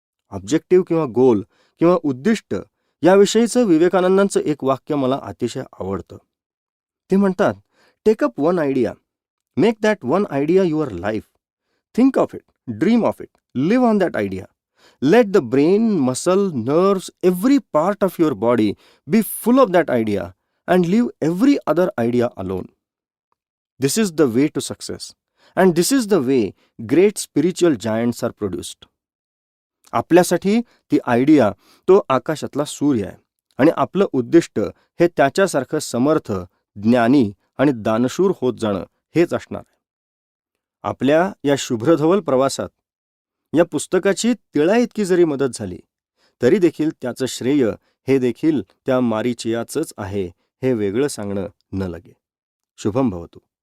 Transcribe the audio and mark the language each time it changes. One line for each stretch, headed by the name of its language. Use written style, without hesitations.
Marathi: Objective किंवा गोल किंवा उद्दिष्ट याविषयीचं विवेकानंदांचं एक वाक्य मला अतिशय आवडतं. ते म्हणतात,
English: Take up one idea, make that one idea your life, think of it, dream of it, live on that idea. Let the brain, muscle, nerves, every part of your body be full of that idea and leave every other idea alone. This is the way to success and this is the way great spiritual giants are produced.
Marathi: आपल्यासाठी ती idea तो आकाशातला सूर्य आहे आणि आपलं उद्दिष्ट हे त्याच्यासारखं समर्थ, ज्ञानी आणि दानशूर होत जाणं हेच असणार आहे. आपल्या या शुभ्रधवल प्रवासात या पुस्तकाची तिळा इतकी जरी मदत झाली तरी देखील त्याचं श्रेय हे देखील त्या मारीचियाचंच आहे हे वेगळं सांगणं न लगे. शुभम भवतु.